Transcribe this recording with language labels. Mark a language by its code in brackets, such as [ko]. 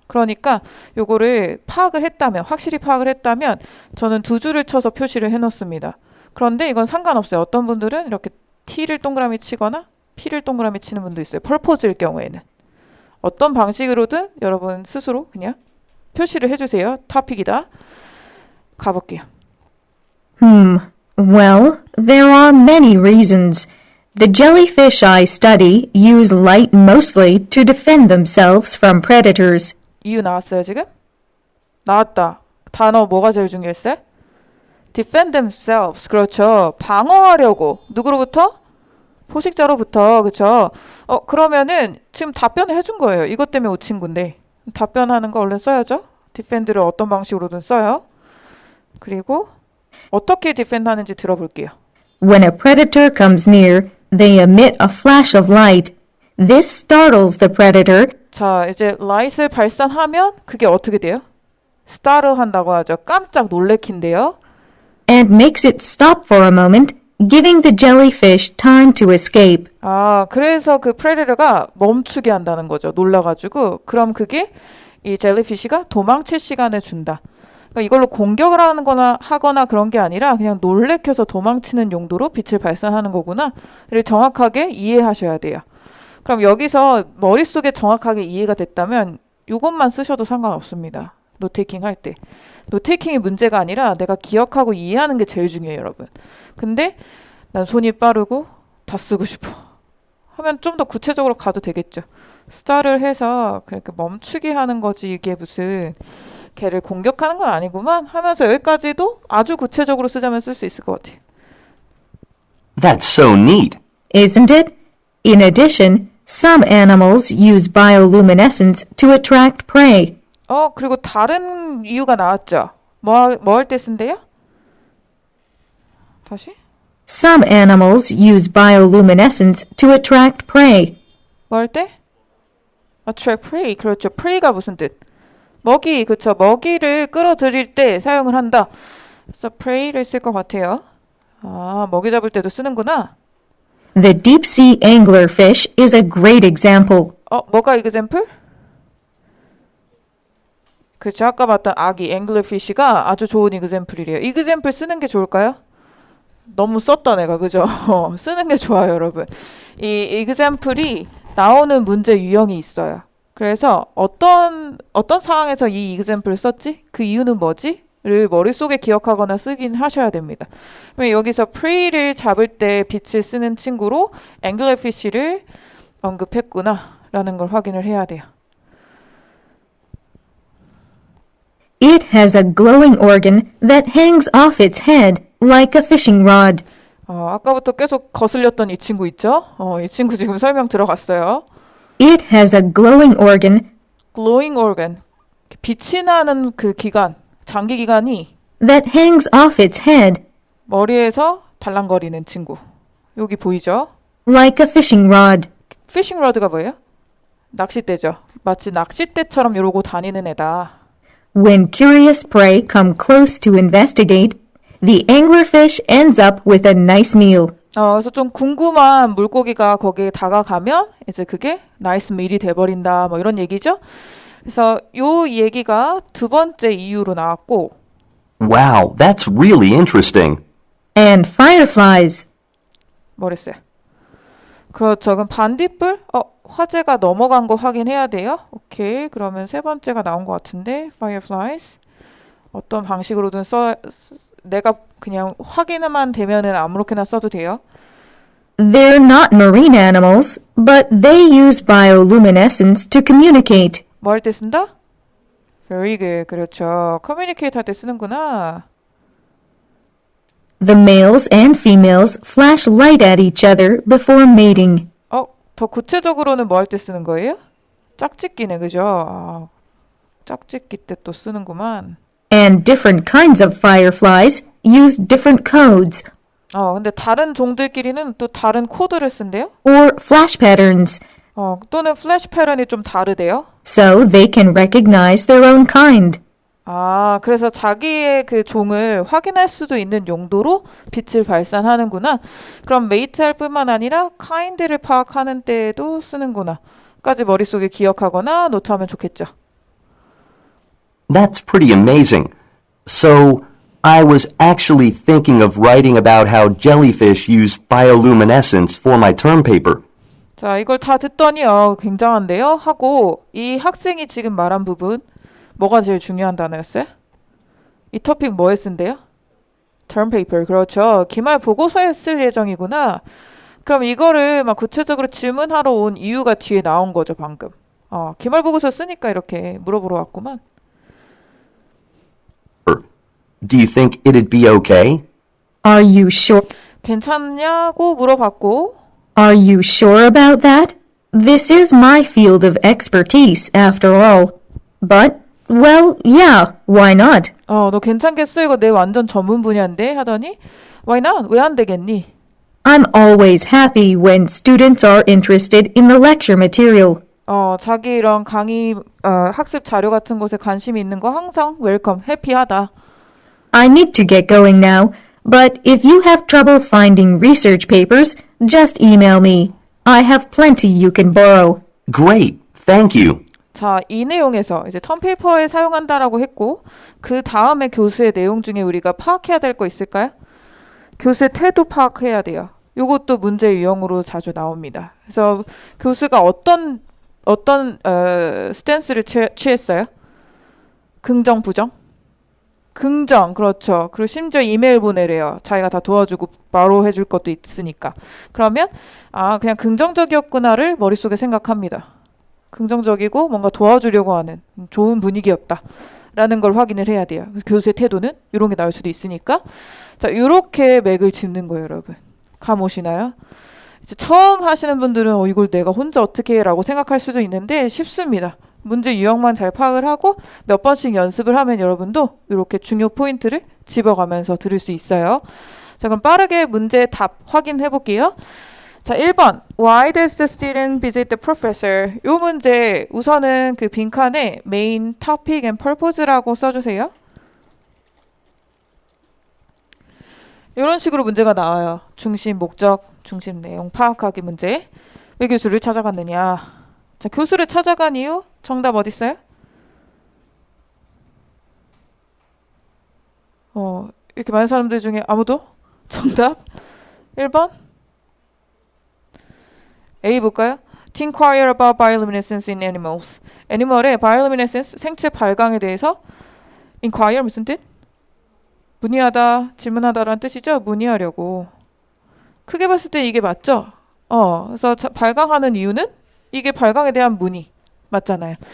[ko] 그러니까 요거를 파악을 했다면, 확실히 파악을 했다면 저는 두 줄을 쳐서 표시를 해놓습니다. 그런데 이건 상관없어요. 어떤 분들은 이렇게 T를 동그라미 치거나 P를 동그라미 치는 분도 있어요. 펄포즈일 경우에는. 어떤 방식으로든 여러분 스스로 그냥 표시를 해주세요. 토픽이다. 가볼게요. [en] Well, there are many reasons. The jellyfish I study use light mostly to defend themselves from predators. [ko] 이유 나왔어요, 지금? 나왔다. 단어 뭐가 제일 중요했어요? [en] defend themselves. [ko] 그렇죠. 방어하려고. 누구로부터? 포식자로부터. 그렇죠. 그러면은 지금 답변을 해준 거예요. 이것 때문에 오 친구인데. 답변하는 거 얼른 써야죠. defend를 어떤 방식으로든 써요. 그리고 어떻게 defend 하는지 들어볼게요. [en] When a predator comes near, they emit a flash of light. This startles the predator [ko] 자, 이제 light을 발산하면 그게 어떻게 돼요? startle 한다고 하죠. 깜짝 놀래킨대요. [en] and makes it stop for a moment, giving the jellyfish time to escape. [ko] 그래서 그 프레데터가 멈추게 한다는 거죠. 놀라가지고. 그럼 그게 이 젤리피쉬가 도망칠 시간을 준다. 그러니까 이걸로 공격을 하거나 그런 게 아니라 그냥 놀래켜서 도망치는 용도로 빛을 발산하는 거구나를 정확하게 이해하셔야 돼요. 그럼 여기서 머릿속에 정확하게 이해가 됐다면 이것만 쓰셔도 상관없습니다. 노테이킹 할 때. 노테이킹이 문제가 아니라 내가 기억하고 이해하는 게 제일 중요해요, 여러분. 근데 난 손이 빠르고 다 쓰고 싶어. 하면 좀 더 구체적으로 가도 되겠죠. 스타를 해서 그렇게 멈추게 하는 거지 이게 무슨 걔를 공격하는 건 아니구만 하면서 여기까지도 아주 구체적으로 쓰자면 쓸 수 있을 것 같아요. [en] That's so neat. Isn't it? In addition, some animals use bioluminescence to attract prey. [ko] 그리고 다른 이유가 나왔죠. 뭐 할 때 쓴대요? 다시? [en] Some animals use bioluminescence to attract prey. [ko] 뭐 할 때? [en] attract prey. [ko] 그렇죠. prey가 무슨 뜻? 먹이, 그쵸. 먹이를 끌어들일 때 사용을 한다. 그래서 prey를 쓸 것 같아요. 먹이 잡을 때도 쓰는구나. [en] The deep-sea anglerfish is a great example. [ko] 뭐가 example? 그렇죠. 아까 봤던 아기 앵글러피쉬가 아주 좋은 이그젬플이래요. 이그젬플 쓰는 게 좋을까요? 너무 썼다 내가 그죠? 쓰는 게 좋아요 여러분. 이 이그젬플이 나오는 문제 유형이 있어요. 그래서 어떤 상황에서 이 이그젬플을 썼지? 그 이유는 뭐지? 를 머릿속에 기억하거나 쓰긴 하셔야 됩니다. 여기서 prey를 잡을 때 빛을 쓰는 친구로 anglerfish를 언급했구나 라는 걸 확인을 해야 돼요. [en] It has a glowing organ that hangs off its head like a fishing rod. [ko] 아까부터 계속 거슬렸던 이 친구 있죠? 이 친구 지금 설명 들어갔어요. [en] It has a glowing organ glowing organ, [ko] 빛이 나는 그 기관, 장기 기관이 [en] that hangs off its head [ko] 머리에서 달랑거리는 친구. 여기 보이죠? [en] like a fishing rod. [ko] 피싱 러드가 뭐예요? 낚싯대죠. 마치 낚싯대처럼 이러고 다니는 애다. [en] When curious prey come close to investigate, the anglerfish ends up with a nice meal. [ko] 그래서 좀 궁금한 물고기가 거기에 다가가면 이제 그게 나이스 밀이 돼버린다 뭐 이런 얘기죠. 그래서 요 얘기가 두 번째 이유로 나왔고 [en] Wow, that's really interesting. And fireflies. [ko] 뭐랬어요? 그렇죠. 그럼 반딧불? 화제가 넘어간 거 확인해야 돼요. 오케이. 그러면 세 번째가 나온 것 같은데 fireflies. 어떤 방식으로든 내가 그냥 확인만 되면은 아무렇게나 써도 돼요. [en] They're not marine animals, but they use bioluminescence to communicate. [ko] 뭐 할 때 쓴다? [en] Very good. [ko] 그렇죠. communicate 할 때 쓰는구나. [en] The males and females flash light at each other before mating. [ko] 더 구체적으로는 뭐 할 때 쓰는 거예요? 짝짓기네, 그죠? 짝짓기 때 또 쓰는구만. [en] And different kinds of fireflies use different codes [ko] 근데 다른 종들끼리는 또 다른 코드를 쓴대요? [en] or flash patterns, [ko] 또는 플래시 패턴이 좀 다르대요? [en] so they can recognize their own kind. [ko] 그래서 자기의 그 종을 확인할 수도 있는 용도로 빛을 발산하는구나. 그럼 메이트할 뿐만 아니라 kind를 파악하는 때에도 쓰는구나. 까지 머릿속에 기억하거나 노트하면 좋겠죠. [en] That's pretty amazing. So, I was actually thinking of writing about how jellyfish use bioluminescence for my term paper. [ko] 자, 이걸 다 듣더니 굉장한데요? 하고 이 학생이 지금 말한 부분 뭐가 제일 중요한 단어였어요? 이 토픽 뭐에 쓴대요? term paper. 그렇죠. 기말 보고서에 쓸 예정이구나. 그럼 이거를 막 구체적으로 질문하러 온 이유가 뒤에 나온 거죠, 방금. 기말 보고서 쓰니까 이렇게 물어보러 왔구만. [en] Do you think it'd be okay? Are you sure? [ko] 괜찮냐고 물어봤고 [en] Are you sure about that? This is my field of expertise, after all. But, well, yeah, why not? [ko] 너 괜찮겠어? 이거 내 완전 전문 분야인데? 하더니 [en] Why not? [ko] 왜 안 되겠니? [en] I'm always happy when students are interested in the lecture material. [ko] 자기 이런 강의 학습 자료 같은 곳에 관심이 있는 거 항상 웰컴, 해피하다. [en] I need to get going now, but if you have trouble finding research papers, just email me. I have plenty you can borrow. Great, thank you. [ko] 자, 이 내용에서 이제 텀페이퍼에 사용한다라고 했고 그 다음에 교수의 내용 중에 우리가 파악해야 될 거 있을까요? 교수의 태도 파악해야 돼요. 이것도 문제 유형으로 자주 나옵니다. 그래서 교수가 어떤 스탠스를 취했어요? 긍정, 부정? 긍정, 그렇죠. 그리고 심지어 이메일 보내래요. 자기가 다 도와주고 바로 해줄 것도 있으니까. 그러면 그냥 긍정적이었구나를 머릿속에 생각합니다. 긍정적이고 뭔가 도와주려고 하는 좋은 분위기였다. 라는 걸 확인을 해야 돼요. 교수의 태도는 이런 게 나올 수도 있으니까. 자, 이렇게 맥을 짚는 거예요, 여러분. 감 오시나요? 이제 처음 하시는 분들은 이걸 내가 혼자 어떻게 해? 라고 생각할 수도 있는데 쉽습니다. 문제 유형만 잘 파악을 하고 몇 번씩 연습을 하면 여러분도 이렇게 중요 포인트를 집어가면서 들을 수 있어요. 자, 그럼 빠르게 문제 답 확인해 볼게요. 자, 1번. [en] Why does the student visit the professor? [ko] 이 문제 우선은 그 빈칸에 [en] main, topic and purpose [ko] 라고 써주세요. 이런 식으로 문제가 나와요. 중심, 목적, 중심 내용 파악하기 문제. 왜 교수를 찾아갔느냐? 자, 교수를 찾아간 이유? 정답 어디 있어요? 이렇게 많은 사람들 중에 아무도? 정답 1번 A 볼까요? [en] To inquire about bioluminescence in animals. [ko] 애니멀의 bioluminescence, 생체 발광에 대해서 inquire 무슨 뜻? 문의하다, 질문하다라는 뜻이죠. 문의하려고. 크게 봤을 때 이게 맞죠? 그래서 발광하는 이유는 이게 발광에 대한 문의. 맞잖아요.